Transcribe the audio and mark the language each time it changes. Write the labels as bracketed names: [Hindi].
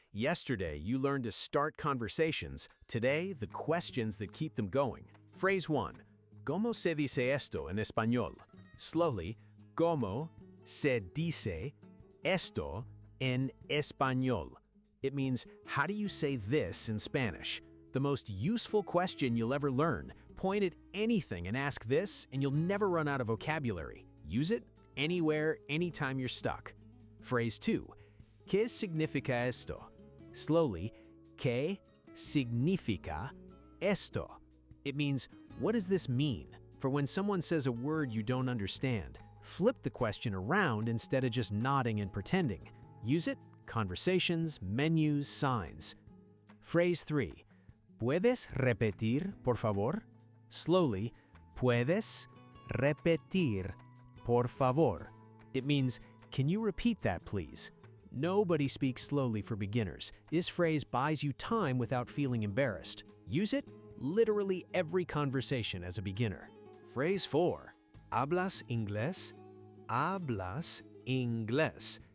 [English] Yesterday, you learned to start conversations. Today, the questions that keep them going. Phrase 1. [Spanish] ¿Cómo se dice esto en español? [English] Slowly, [Spanish] ¿cómo se dice esto en español? [English] It means, how do you say this in Spanish? The most useful question you'll ever learn. Point at anything and ask this, and you'll never run out of vocabulary. Use it anywhere, anytime you're stuck. Phrase 2. [Spanish] ¿Qué significa esto? [English] Slowly, [Spanish] ¿qué significa esto? [English] It means, what does this mean? For when someone says a word you don't understand, flip the question around instead of just nodding and pretending. Use it, conversations, menus, signs. Phrase 3. [Spanish] ¿Puedes repetir, por favor? [English] Slowly, [Spanish] ¿puedes repetir, por favor? [English] It means, can you repeat that, please? Nobody speaks slowly for beginners. This phrase buys you time without feeling embarrassed. Use it literally every conversation as a beginner. Phrase 4. [Spanish] ¿Hablas inglés? ¿Hablas inglés?